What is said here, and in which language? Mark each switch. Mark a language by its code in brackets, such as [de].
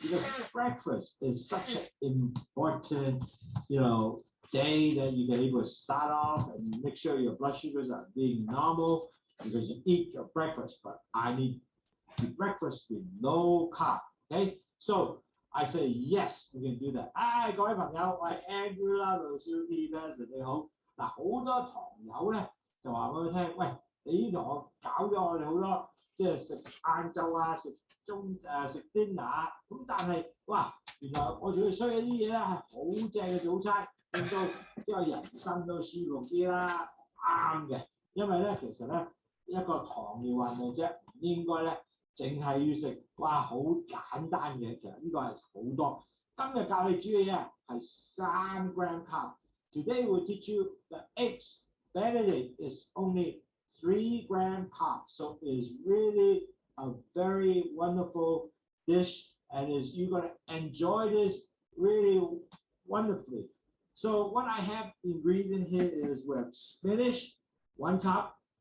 [en] Because breakfast is such an important, you know, day that you can able to start off and make sure your blood sugars are being normal. Because you eat your breakfast, but I need breakfast with no carb. Okay, so I say yes, we can do that. [zh] 各位朋友，我係 Andrew 啦，Lowsutea president 你好。嗱，好多糖友咧就話俾佢聽，喂，你同我搞咗我哋好多，即係食晏晝啊，食dinner，咁但係哇，原來我仲要需要啲嘢咧係好正嘅早餐，令到即係人生都舒服啲啦，啱嘅。因為咧，其實咧。一個糖尿患者啫，應該咧淨係要食哇好簡單嘅，其實呢個係好多。今日教你煮嘅嘢係3 gram carb. [en] Today we'll teach you the eggs Benedict is only 3 gram carb, so it is really a very wonderful dish, and you're gonna enjoy this really wonderfully. So what I have ingredient here is we have spinach, 1 cup.